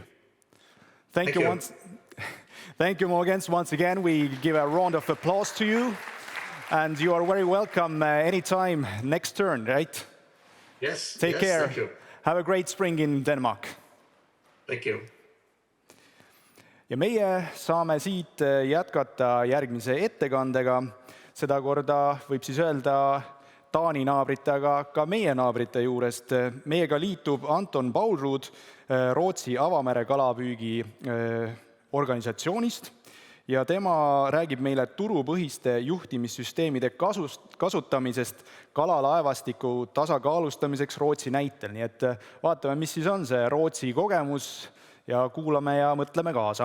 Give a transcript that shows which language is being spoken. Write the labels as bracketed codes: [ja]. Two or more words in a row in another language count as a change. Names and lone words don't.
[en] Thank you. Thank you, Morgens. Once again, we give a round of applause to you. And you are very welcome anytime next turn, right? Yes. Take care. Thank you. Have a great spring in Denmark. Thank you. [et] Ja meie saame siit jätkata järgmise ettekandega. Sedakorda võib siis öelda Taani naabrite, aga ka meie naabrite juurest. Meiega liitub Anton Paulrud Rootsi avamere kalapüügi organisatsioonist ja tema räägib meile turupõhiste juhtimissüsteemide kasutamisest kalalaevastiku tasakaalustamiseks Rootsi näitel. Nii et vaatame, mis siis on see Rootsi kogemus ja kuulame ja mõtleme kaasa.